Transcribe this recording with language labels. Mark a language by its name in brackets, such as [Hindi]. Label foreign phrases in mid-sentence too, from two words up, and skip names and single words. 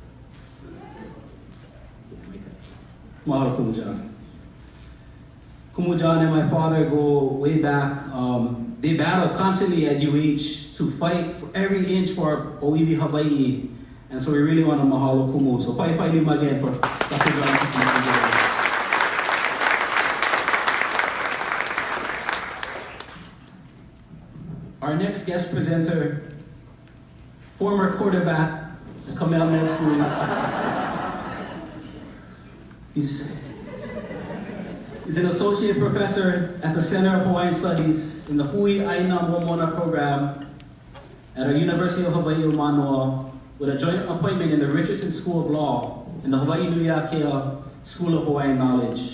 [Hawaiian] Mahalo Kumu John. [English] Kumu John and my father go way back. they battle constantly at UH to fight for every inch for Ōiwi Hawaii. And so we really want to [Hawaiian] mahalo kumu. [English] So [Hawaiian] pai lima [English] again for Dr. John. Our next guest presenter, former quarterback at Kamanamaikalani Schools. He's an associate professor at the Center of Hawaiian Studies in the Hui Aina Momona program at our University of Hawaii Manoa, with a joint appointment in the Richardson School of Law in the Hawaii Nui Akea School of Hawaiian Knowledge.